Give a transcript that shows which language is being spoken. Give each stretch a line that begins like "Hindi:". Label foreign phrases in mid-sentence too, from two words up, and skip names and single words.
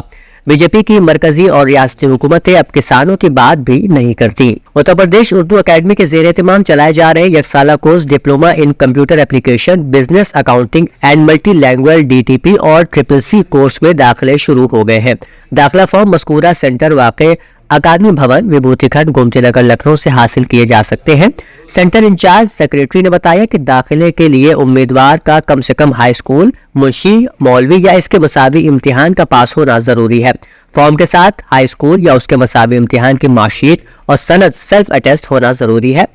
Urdu: بی جے پی کی مرکزی اور ریاستی حکومتیں اب کسانوں کی بات بھی نہیں کرتی۔ اتر پردیش اردو اکیڈمی کے زیر اہتمام چلائے جا رہے یک سالہ کورس
English: Diploma in Computer Application, Business Accounting and Multi Language
Urdu: DTP اور CCC کورس میں داخلے شروع ہو گئے ہیں۔ داخلہ فارم مذکورہ سینٹر واقع اکادمی بھون، وبھوتی کھنڈ، گومتی نگر، لکھنؤ سے حاصل کیے جا سکتے ہیں۔ سینٹر انچارج سیکریٹری نے بتایا کہ داخلے کے لیے امیدوار کا کم سے کم ہائی اسکول، منشی، مولوی یا اس کے مساوی امتحان کا پاس ہونا ضروری ہے۔ فارم کے ساتھ ہائی اسکول یا اس کے مساوی امتحان کی
English: mark sheet
Urdu: اور سند
English: self attest
Urdu: ہونا ضروری ہے۔